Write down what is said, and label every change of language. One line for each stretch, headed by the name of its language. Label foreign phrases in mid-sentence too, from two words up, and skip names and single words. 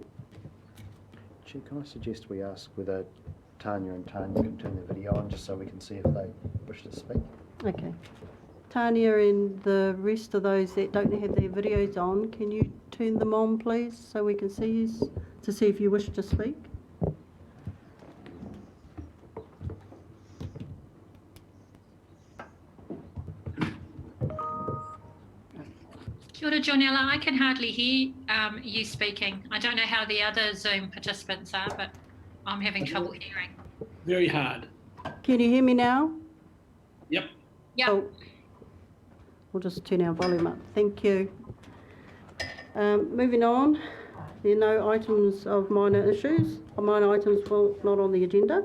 English: Chair, can I suggest we ask whether Tanya and Tanya can turn their video on just so we can see if they wish to speak? Okay. Tanya and the rest of those that don't have their videos on, can you turn them on please so we can see you, to see if you wish to speak?
Māori: Kia ora, Jonella.
English: I can hardly hear you speaking. I don't know how the other Zoom participants are, but I'm having trouble hearing. Very hard. Can you hear me now? Yep. Yeah. Oh, we'll just turn our volume up. Thank you. Moving on, there are no items of minor issues, or minor items not on the agenda.